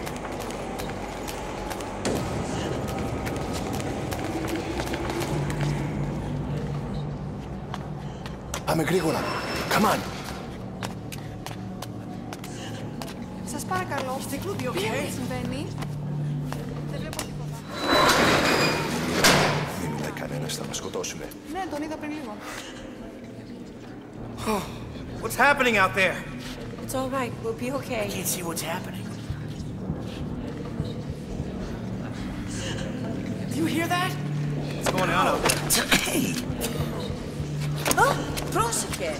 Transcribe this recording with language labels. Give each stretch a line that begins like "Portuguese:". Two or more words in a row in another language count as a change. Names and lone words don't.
Greek: Πάμε γρήγορα.
English: Come on.
Greek: Σας παρακαλώ. Τι συμβαίνει? Δεν βλέπω τίποτα. Δεν ούτε κανένας θα μας σκοτώσουνε. Ναι, τον είδα πριν λίγο.
English: What's happening out there? It's all right. We'll be okay. I can't see what's happening. Do you hear that? What's going on out there? Hey!
Greek: Oh, πρόσεχε.